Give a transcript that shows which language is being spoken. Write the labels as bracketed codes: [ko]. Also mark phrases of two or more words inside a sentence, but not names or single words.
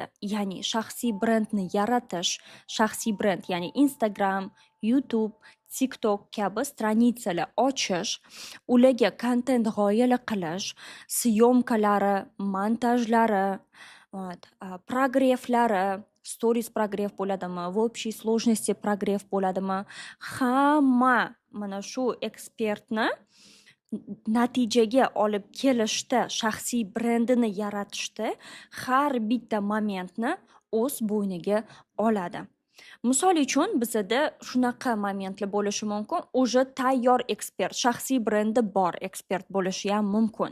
[uz] Ya'ni shaxsiy brendni yaratish, shaxsiy brend, ya'ni Instagram, YouTube, TikTok kabi stranitsalar ochish, ularga kontent g'oyalar qilish, syomkalari, montajlari, progrefflari, stories progreff bo'ladimi, [ru] в общей сложности [uz] progreff bo'ladimi, hamma mana shu ekspertni natijaga olib kelishda, shaxsiy brendini yaratishda har bitta momentni o'z bo'yniga oladi. Misol uchun, bizada shunaqa momentlar bo'lishi mumkin, уже tayyor ekspert, shaxsiy brendi bor ekspert bo'lishi ham mumkin.